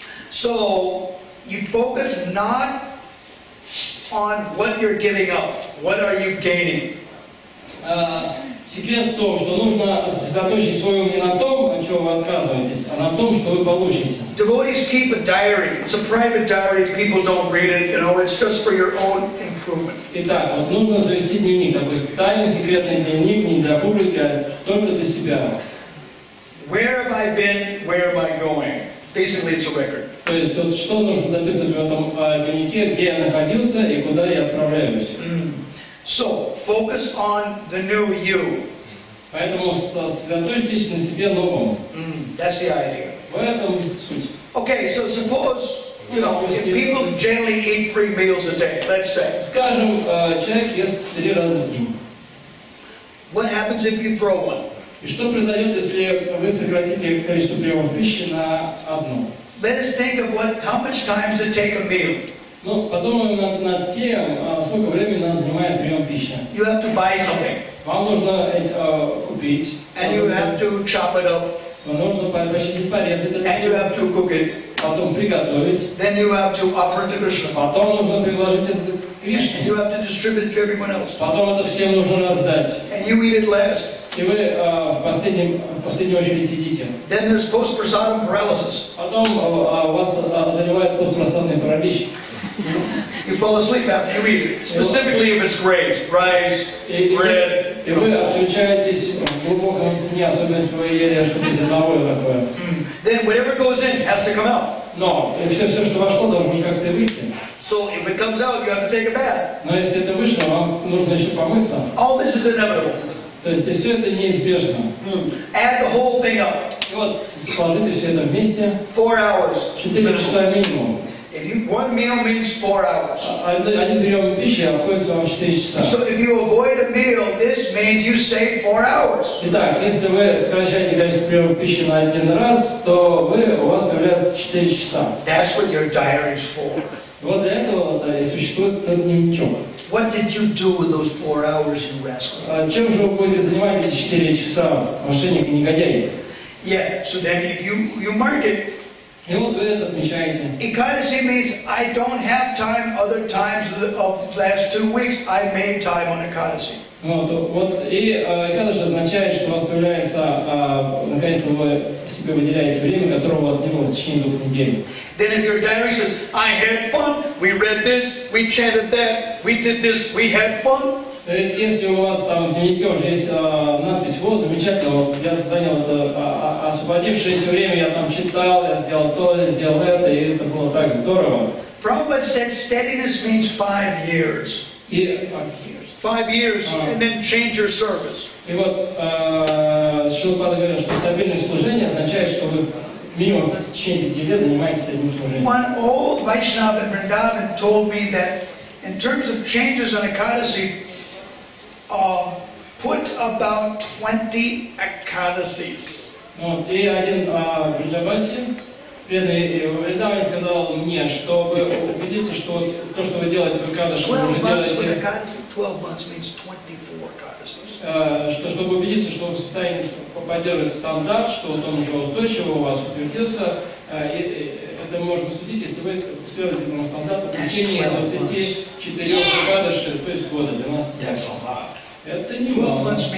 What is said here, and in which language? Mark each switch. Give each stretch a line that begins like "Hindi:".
English: So you focus not on what you're giving up. What are you gaining?
Russian: Секрет в том, что нужно сосредоточить свой ум не на том, от чего вы отказываетесь, а на том, что вы получите.
English: Devotees keep a diary. It's a private diary. People don't read it. You know, it's just for your own improvement.
Russian: Итак, вот нужно завести дневник, такой тайный секретный дневник, не для публики, а только для себя.
English: Where have I been? Where am I going? Basically, it's a record.
Russian: То есть, вот что нужно записывать в этом дневнике, где я находился и куда я отправляюсь.
English: So, focus on the new you.
Russian: Поэтому сосредоточьтесь на себе новом.
English: That's the idea.
Russian: В этом суть.
English: Okay, so suppose, you know, if people generally eat 3 meals a day, let's say.
Russian: Скажем, человек ест 3 раза в день.
English: What happens if you throw one?
Russian: И что произойдет, если вы сократите количество приемов пищи на одну?
English: Let us think of how much time does it take a meal?
Russian: Ну, подумаем над тем, сколько времени нас занимает прием пищи.
English: You have to buy something.
Russian: Вам нужно купить.
English: And you have to chop it up.
Russian: Вам нужно почистить, порезать это.
English: And you have to cook it.
Russian: Потом приготовить.
English: Then you have to offer it to Krishna.
Russian: Потом нужно предложить это Кришне.
English: You have to distribute it to everyone else.
Russian: Потом это всем нужно раздать.
English: And you eat it last.
Russian: И вы в последнюю очередь едите.
English: Then there's post-prasadam paralysis.
Russian: Потом вас одолевает постпросадный паралич.
English: You fall asleep after you eat it. Specifically if it's grains, rice, bread.
Russian: И вы отключаетесь в глубоком сне, особенно если вы ели что-то зерновое такое.
English: Then whatever goes in has to come out.
Russian: Но все, что вошло, должно как-то выйти.
English: So if it comes out, you have to take a bath.
Russian: Но если это вышло, вам нужно еще помыться.
English: All this is inevitable.
Russian: То есть все это неизбежно.
English: Add the whole thing up.
Russian: И вот сложите все это вместе.
English: 4 hours.
Russian: 4 часа минимум.
English: One meal means 4 hours.
Russian: Один прием пищи обходится вам 4 часа.
English: So if you avoid a meal, this means you save 4 hours.
Russian: Итак, если вы сокращаете количество приемов пищи на один раз, то у вас появляется 4 часа.
English: That's what your diary is for.
Russian: Вот для этого и существует этот дневничок.
English: What did you do with those 4 hours, you rascal?
Russian: Чем же вы будете занимать эти 4 часа, мошенник и негодяй?
English: Yeah, so then if you mark it.
Russian: И вот вы это отмечаете.
English: Ekadasi means I don't have time other times of the last 2 weeks. I made time on Ekadasi.
Russian: Вот и Экадаши означает, что у вас появляется, наконец-то вы себе выделяете время, которого у вас не было в течение 2 недель.
English: Then if your diary says, I had fun, we read this, we chanted that, we did this, we had fun.
Russian: Если у вас там в дневнике уже есть надпись, вот, замечательно, я занял это освободившееся время, я там читал, я сделал то, я сделал это, и это было так здорово.
English: Prabhupada said steadiness means 5 years. И 5 years. 5 years, and then change your service.
Russian: И вот Шилпада говорит, что стабильное служение означает, что вы минимум в течение 5 лет занимаетесь одним служением.
English: One old Vaishnava in Vrindavan told me that in terms of changes on Ekadasi, put about 20 Ekadasis.
Russian: Вот, и один Бриджабаси, преданный Вриндаване, сказал мне, чтобы убедиться, что то, что вы делаете в Экадаши, вы уже делаете...
English: 12 months means 24 Ekadasis.
Russian: Что, чтобы убедиться, что вы в состоянии поддерживать стандарт, что вот он уже устойчиво у вас утвердился, это можно судить, если вы следуете этому стандарту в течение 24 Экадаши, то есть года, 12 месяцев. Это немало.